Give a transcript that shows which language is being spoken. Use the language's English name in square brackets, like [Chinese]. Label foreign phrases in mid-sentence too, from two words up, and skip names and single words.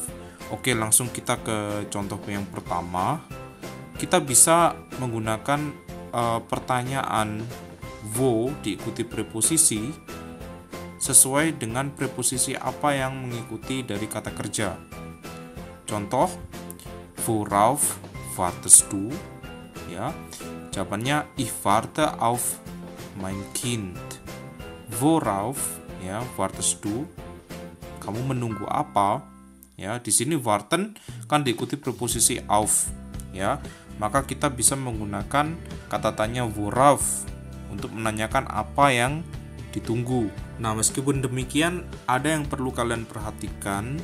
[Indonesian] Oke, langsung kita ke contoh yang pertama. Kita bisa menggunakan pertanyaan wo diikuti preposisi sesuai dengan preposisi apa yang mengikuti dari kata kerja. Contoh, [German] worauf wartest du? [Indonesian] Ya, jawabannya [German] ich warte auf mein Kind. Worauf ya wartest du? [Indonesian] Kamu menunggu apa? Ya, di sini warten kan diikuti preposisi auf. Ya, maka kita bisa menggunakan kata tanya worauf untuk menanyakan apa yang ditunggu. Nah, meskipun demikian, ada yang perlu kalian perhatikan.